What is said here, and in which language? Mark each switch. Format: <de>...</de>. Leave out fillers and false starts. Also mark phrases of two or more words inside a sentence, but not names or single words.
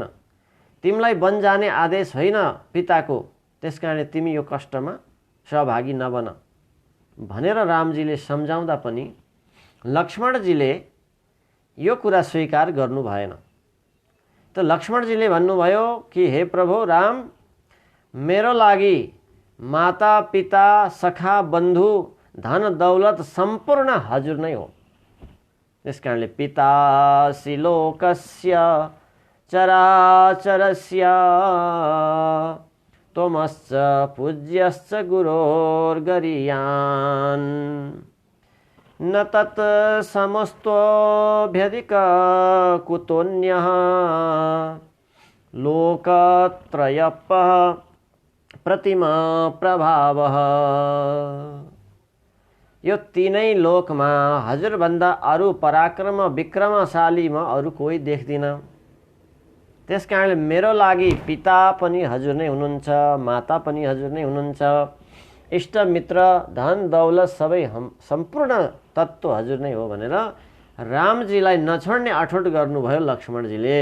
<ne>तिमीलाई वन जाने आदेश होइन पिताको, त्यसकारणले तिमी यो कष्टमा सहभागी नबन भनेर रामजीले सम्झाउँदा पनि लक्ष्मणजीले यो कुरा स्वीकार गर्नु भएन। त लक्ष्मणजीले भन्नुभयो कि हे प्रभु राम, मेरो लागि माता पिता सखा बन्धु धन दौलत सम्पूर्ण हजुर नै हो।</ne> <sa>त्यसकारणले पितासि लोकस्य चराचरस्य त्वमश्च पूज्यश्च गुरोर्गरीयान् न तत् समस्तोऽभ्यधिक कुतोऽन्यः लोकत्रयपः प्रतिमा प्रभावः।</sa> <ne>यो तीनै लोकमा हजुरभन्दा अरू पराक्रम विक्रमशाली म अरू कोही देख्दिन। त्यसकारणले मेरो लागि पिता पनि हजुर नै हुनुहुन्छ, माता पनि हजुर नै हुनुहुन्छ, इष्ट मित्र धन दौलत सबै सम्पूर्ण तत्त्व हजुर नै हो भनेर रामजीलाई नछोड्ने अठोट गर्नुभयो लक्ष्मणजीले।</ne>